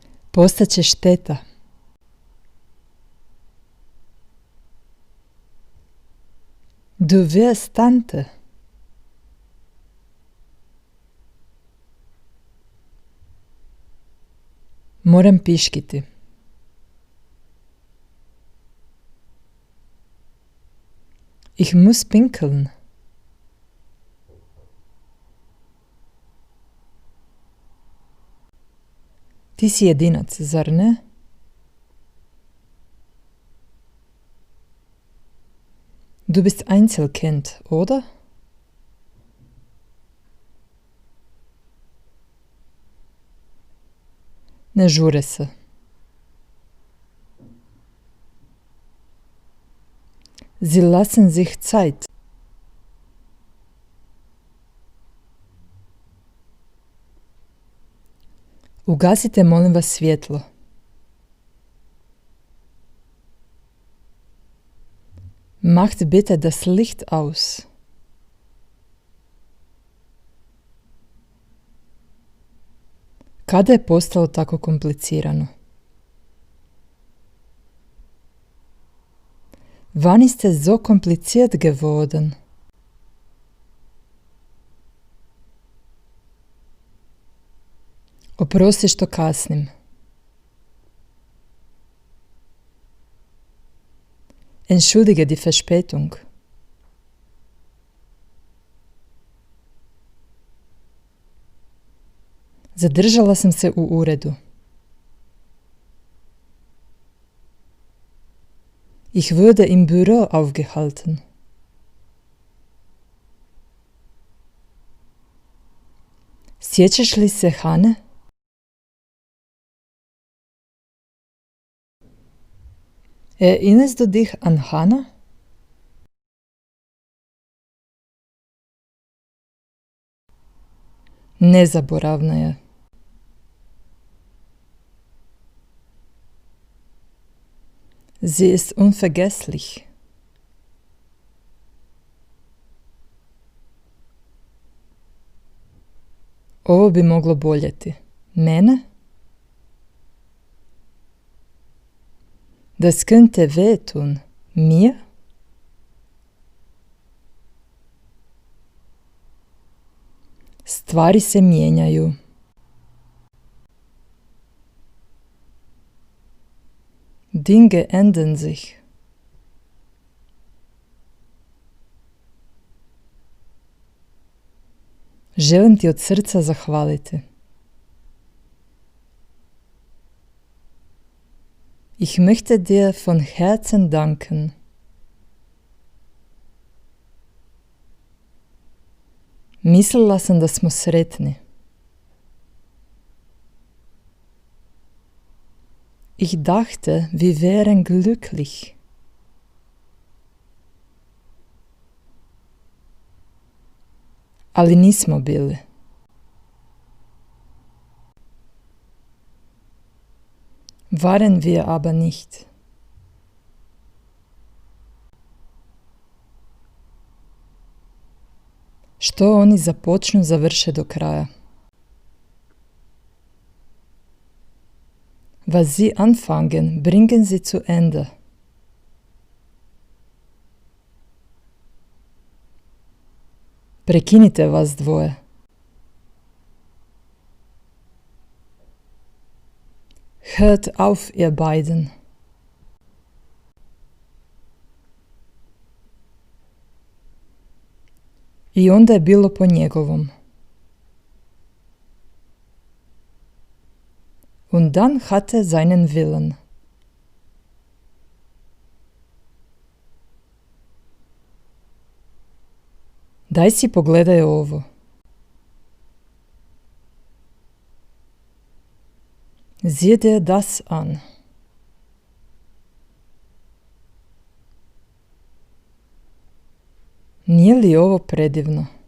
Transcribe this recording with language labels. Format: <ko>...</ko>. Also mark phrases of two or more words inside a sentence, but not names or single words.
<hr>Postaće šteta.</hr> <de>Du wirst Tante.</de> <hr>Moram piškiti.</hr> <de>Ich muss pinkeln.</de> <hr>Ti si jedinac, zar ne?</hr> <de>Du bist Einzelkind, oder?</de> <hr>Ne žure se.</hr> <de>Sie lassen sich Zeit.</de> <hr>Ugasite molim vas svjetlo.</hr> <de>Macht bitte das Licht aus.</de> <hr>Kada je postalo tako komplicirano?</hr> <de>Wann ist es so kompliziert geworden?</de> <hr>Oprosti što kasnim.</hr> <de>Entschuldige die Verspätung.</de> <hr>Zadržala sam se u uredu.</hr> <de>Ich würde im Büro aufgehalten.</de> <hr>Sjećaš li se Hane?</hr> <de>Erinnerst du dich an Hannah?</de> <hr>Nezaboravna je.</hr> <de>Sie ist unvergesslich.</de> <hr>Ovo bi moglo boljeti. Mene?</hr> <de>Das könnte wehtun. Mir?</de> <hr>Stvari se mijenjaju.</hr> <de>Dinge ändern sich.</de> <hr>Želim ti od srca zahvaliti.</hr> <de>Ich möchte dir von Herzen danken.</de> <hr>Mislila sam da smo sretni.</hr> <de>Ich dachte, wir wären glücklich.</de> <hr>Ali nismo bili.</hr> <de>Waren wir aber nicht.</de> <hr>Što oni započnu, završe do kraja.</hr> <de>Was sie anfangen, bringen sie zu Ende.</de> <hr>Prekinite vas dvoje.</hr> <de>Hört auf, ihr beiden.</de> <hr>I onda je bilo po njegovom.</hr> <de>Und dann hatte seinen Willen.</de> <hr>Daj si pogledaj ovo.</hr> <de>Sieh dir das an.</de> <hr>Nije li ovo predivno?</hr>